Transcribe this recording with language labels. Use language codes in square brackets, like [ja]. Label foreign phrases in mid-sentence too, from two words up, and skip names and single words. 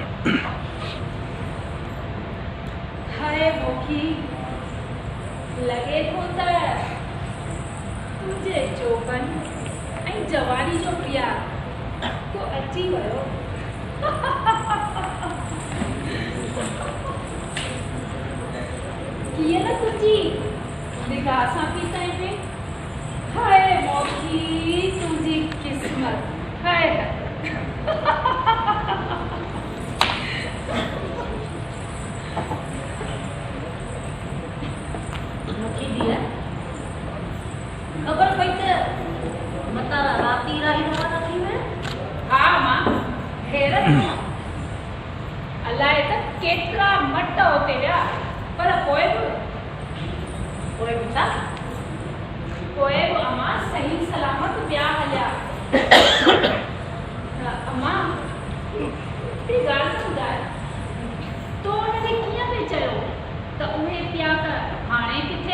[sd] हाय मोखी, लॻे थो त तुंहिंजे चोपन ऐं जवानी जो प्यार तो अची वियो। कीअं न तुंहिंजी निगाह सां पई ताईं पे। हाय मोखी, तुंहिंजी किस्मत। हाय मुखी दिया खबर पई त मतारा राती राही रवाना थी विया। हा मां हैरत अलाए त केतिरा मट हुते विया, पर पोइ बि अमां सही सलामत पिया हलिया। अमां ती ॻाल्हि न ॿुधाए, तो हुनखे कीअं पिए चयो त उहे पिया त हाणे किथे?